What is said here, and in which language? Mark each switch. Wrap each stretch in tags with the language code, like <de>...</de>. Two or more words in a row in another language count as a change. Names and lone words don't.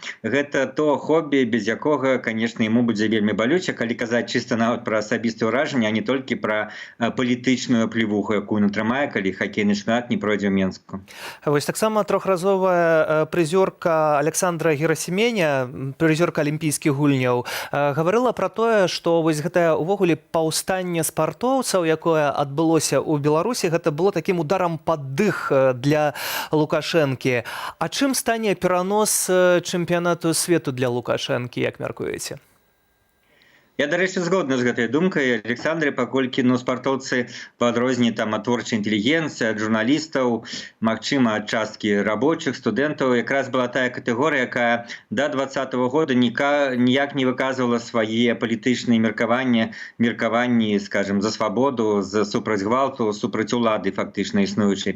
<be>Гэта то хобі, без якога, конечно, яму будзе вельмі балюча, калі казаць чыста нават пра асабістае ўражанне, а не толькі пра палітычную плевуху, якую натрымае, калі хакейны чэмпіянат не пройдзе ў Менску. Вось таксама трохразовая прызёрка Александра Герасіменя, прызёрка алімпійскіх гульняў, гаварыла пра тое, што вось гэтае увогуле паўстанне спартоўцаў, якое адбылося у Беларусі, гэта было</be> <ru>таким ударом под дых</ru> <be>для Лукашэнкі. А чым стане перанос чэмпіянату свету для Лукашэнкі, як мяркуеце? Я, дарэчы, згодна з гэтай думкай. Александре, паколькі спартоўцы па адрозненні ад творчай інтэлігенцыі, ад журналістаў, магчыма, ад часткі рабочых, студэнтаў, якраз была тая катэгорыя, якая да 2020 года ніяк не выказвала свае палітычныя меркаванні, скажем, за свабоду, супраць гвалту, супраць улады фактычна існуючай.</be>